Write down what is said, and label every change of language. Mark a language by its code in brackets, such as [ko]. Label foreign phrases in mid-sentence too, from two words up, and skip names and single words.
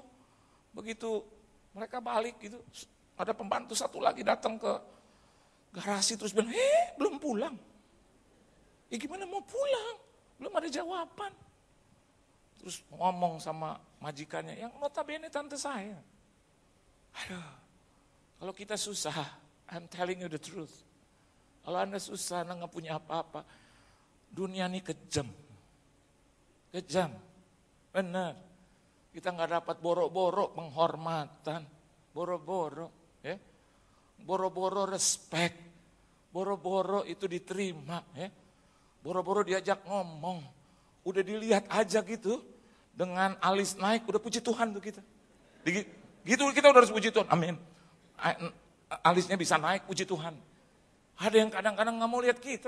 [id] Begitu mereka balik gitu. Ada pembantu satu lagi datang ke garasi terus bilang, belum pulang. Gimana mau pulang? Belum ada jawaban. Terus ngomong sama majikannya, yang notabene tante saya. Aduh, kalau kita susah, [en] I'm telling you the truth. [id] Kalau Anda susah, Anda gak punya apa-apa, dunia ini kejam. Kejam, benar. Kita gak dapat boro-boro penghormatan, boro-boro, ya. Boro-boro respect, boro-boro itu diterima, ya. Boro-boro diajak ngomong, udah dilihat aja gitu, dengan alis naik, udah puji Tuhan tuh kita. Gitu kita udah harus puji Tuhan, amin. Alisnya bisa naik, puji Tuhan. Ada yang kadang-kadang gak mau lihat kita.